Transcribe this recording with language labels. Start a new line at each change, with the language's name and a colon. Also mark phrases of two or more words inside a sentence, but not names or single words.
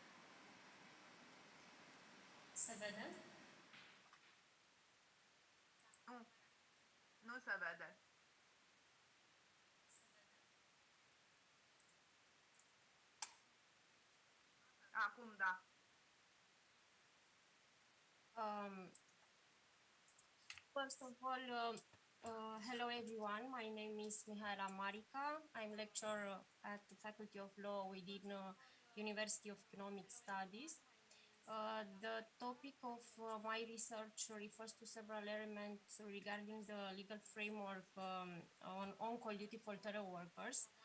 Romanian: Se vede? Nu, nu se vede. Acum da.
English: First of all, hello everyone. My name is Mihaela Marica. I'm lecturer at the Faculty of Law within University of Economic Studies. The topic of my research refers to several elements regarding the legal framework on on-call duty for teleworkers.